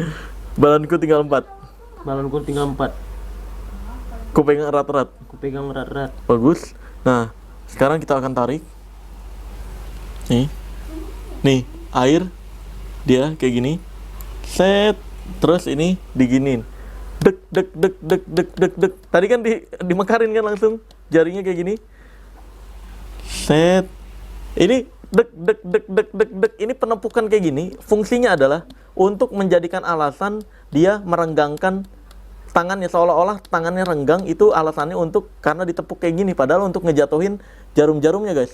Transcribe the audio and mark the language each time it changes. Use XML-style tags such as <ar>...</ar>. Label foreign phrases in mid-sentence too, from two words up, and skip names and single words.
<id>Balonku tinggal 4. Ku pegang erat-erat. Aku pegang erat-erat. Bagus. Nah, sekarang kita akan tarik. Nih, air dia kayak gini. Set. Terus ini diginin. Dek dek dek dek dek dek dek. Tadi kan dimekarin kan langsung jarinya kayak gini. Set. Ini dek dek dek dek dek dek. Ini penumpukan kayak gini. Fungsinya adalah untuk menjadikan alasan dia merenggangkan tangannya, seolah-olah tangannya renggang. Itu alasannya untuk karena ditepuk kayak gini, padahal untuk ngejatuhin jarum-jarumnya, guys.</id>